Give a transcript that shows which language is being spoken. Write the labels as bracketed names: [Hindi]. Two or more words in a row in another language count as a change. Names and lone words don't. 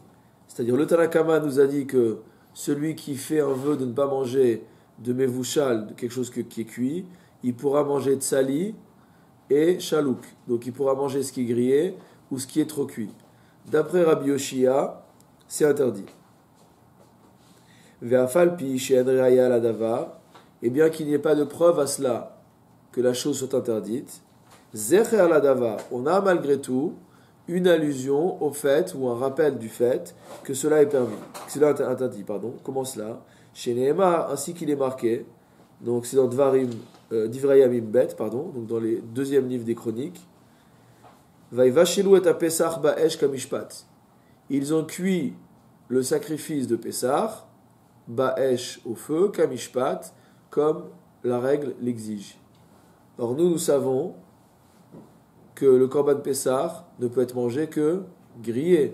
[French] C'est-à-dire le Tanakama nous a dit que celui qui fait un vœu de ne pas manger de mevushal, de quelque chose qui est cuit, il pourra manger tsali et shalouk. Donc il pourra manger ce qui est grillé ou ce qui est trop cuit. D'après Rabbi Yoshia, c'est interdit. [Hebrew] Ve'afal pi she'en re'aya ladavar, [French] et bien qu'il n'y ait pas de preuve à cela que la chose soit interdite, [Hebrew] זכר לדבר, [French] on a malgré tout une allusion au fait ou un rappel du fait que cela est permis, que cela est interdit. Comment cela? Chez Nehemar, ainsi qu'il est marqué, donc c'est dans Divrei Yamim Bet, donc dans les deuxième livre des Chroniques. [Hebrew] Vaivashelu et Pesach ba'esh kamishpat. [French] Ils ont cuit le sacrifice de Pessah, ba'esh au feu, kamishpat, comme la règle l'exige. Or nous savons que le korban Pessah ne peut être mangé que grillé.